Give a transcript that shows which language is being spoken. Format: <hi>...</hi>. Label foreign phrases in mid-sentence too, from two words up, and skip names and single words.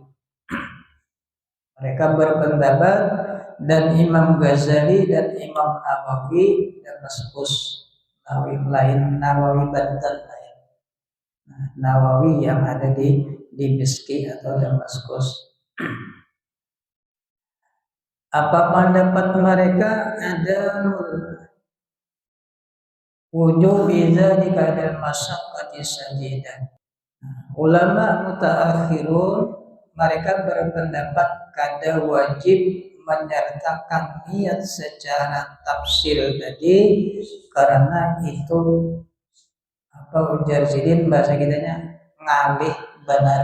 <id>Mereka berpendapat, dan Imam Ghazali dan Imam Nawawi Damaskus, Nawawi Banten, Nawawi yang ada di Miski atau Damaskus. Apa pendapat mereka?</id> <ar>أدى وجود بذلك المشقة الشديدة.</ar> <bjn>Ulama mutaakhirun mereka berpendapat kada wajib menyertakan niat secara tafsil tadi, karena itu ujar sidin bahasa kitanya ngalih benar.</bjn>